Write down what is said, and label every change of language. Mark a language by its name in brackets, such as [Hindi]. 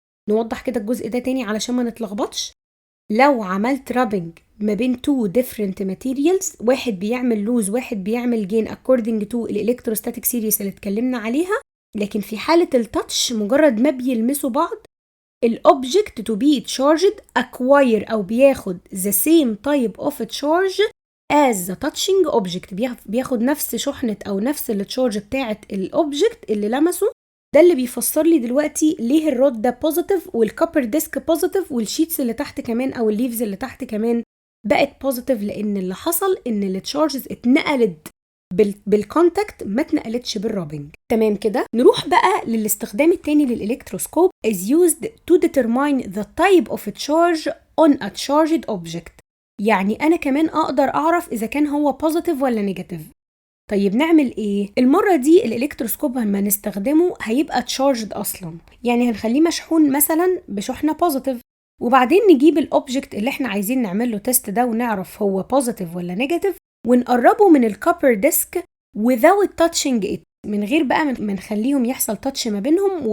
[Arabic] نوضح كده الجزء ده تاني علشان ما نتلخبطش. لو عملت رابنج ما بين two different materials، واحد بيعمل لوز واحد بيعمل جين according to الالكتروستاتيك سيريس اللي اتكلمنا عليها، لكن في حالة التاتش مجرد ما بيلمسوا بعض الobject to be charged acquire أو بياخد the same type of charge as the touching object، بياخد نفس شحنة أو نفس التشارج بتاعة الobject اللي لمسه. ده اللي بيفسر لي دلوقتي ليه الرود ده بوزيتيف والكوبر ديسك بوزيتيف والشيتس اللي تحت كمان أو الليفز اللي تحت كمان بقت بوزيتيف، لأن اللي حصل إن التشارجز اتنقلت بالكونتاكت ما اتنقلتش بالرابنج. تمام كده. [English] نروح بقى للاستخدام التاني للإلكتروسكوب is used to determine the type of charge on a charged object. [Arabic] يعني أنا كمان أقدر أعرف إذا كان هو بوزيتيف ولا نيجاتيف. طيب نعمل إيه؟ المرة دي الإلكتروسكوب لما نستخدمه هيبقى تشارجد أصلا، يعني هنخليه مشحون مثلا بشحنة بوزيتيف، وبعدين نجيب الأوبجكت اللي احنا عايزين نعمل له تيست ده ونعرف هو بوزيتيف ولا نيجاتيف ونقربه من الكوبر ديسك without touching it، من غير بقى ما نخليهم يحصل تاتش ما بينهم.